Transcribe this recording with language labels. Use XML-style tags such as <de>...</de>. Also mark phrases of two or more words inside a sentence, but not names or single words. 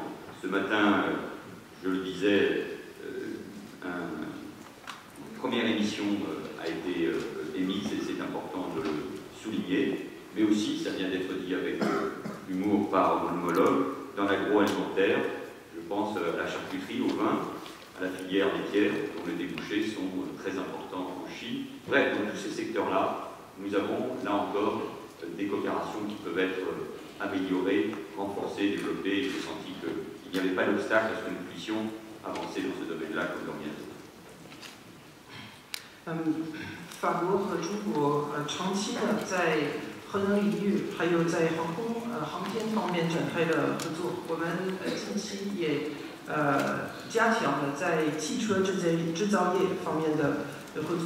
<fr>Ce matin, je le disais, une première émission a été émise et c'est important de le souligner, mais aussi, ça vient d'être dit avec humour par mon homologue, dans l'agroalimentaire, je pense à la charcuterie, au vin, à la filière laitière, dont les débouchés sont très importants en Chine. Bref, dans tous ces secteurs-là, nous avons, là encore, des coopérations qui peuvent être améliorées, renforcées, développées. J'ai senti qu'il n'y avait pas d'obstacle à ce que nous puissions avancer dans ce domaine-là comme l'organisation.</fr> <zh>法国和中国长期的在核能领域，还有在航天方面展开了合作。我们近期也加强了在汽车制造业方面的合作。</zh>